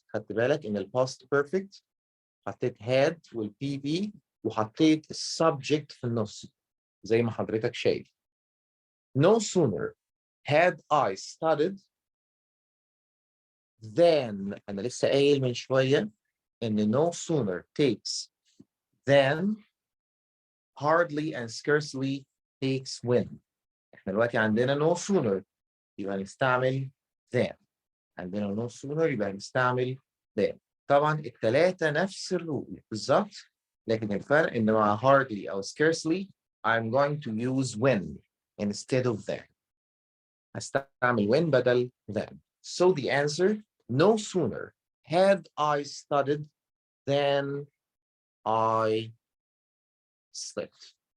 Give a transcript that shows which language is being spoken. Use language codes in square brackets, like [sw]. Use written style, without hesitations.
[ar] خدت بالك ان الباست بيرفكت حطيت had والبي بي وحطيت السبجكت في النص زي ما حضرتك شايف. [en] No sooner had I studied then. [ar] انا لسه قايل من شويه ان [en] no sooner takes than, hardly and scarcely takes when. [ar] احنا دلوقتي عندنا no sooner يبقى هنستعمل than، عندنا no sooner يبقى هنستعمل than. طبعا الثلاثه نفس الرول بالظبط، لكن الفرق ان مع hardly او scarcely [en] I'm going to use when instead of than. [ar] هستعمل when بدل than. [en] So the answer, no sooner had I studied than I slept.